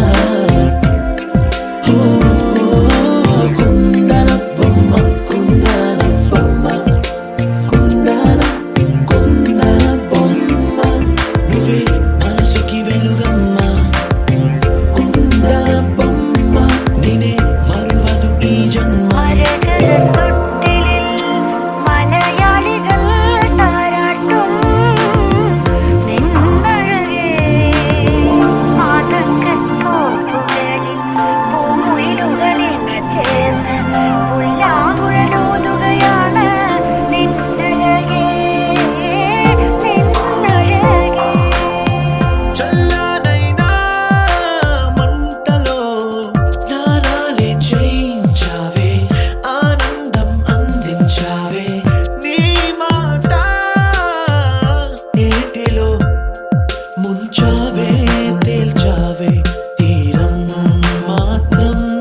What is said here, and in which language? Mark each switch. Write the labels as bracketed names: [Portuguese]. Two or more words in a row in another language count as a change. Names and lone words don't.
[Telugu] కుందన బొమ్మ కుందన బొమ్మ కుందన కుందన బొమ్మ నువ్వే మనసుకి వెలుగమ్మ కుందన బొమ్మ నేనే మరువదు ఈ జన్మ [Malayalam] മലയാളികൾ താരാട്ടും നിന്നഴകേ ആതങ്കത്തോടുകളിൽ പൂമുയിലുകളിൽ ചേർന്ന് ഉല്ലാകുഴലൂതുകയാണ് നിന്നഴകേ നിന്നഴകേ [Telugu] చల్లనైనా మంటలో స్నానాలే చేయించావే ఆనందం అందించావే నీ మాట ఏటిలో ముంచావే తేల్చావే తీరం మాత్రం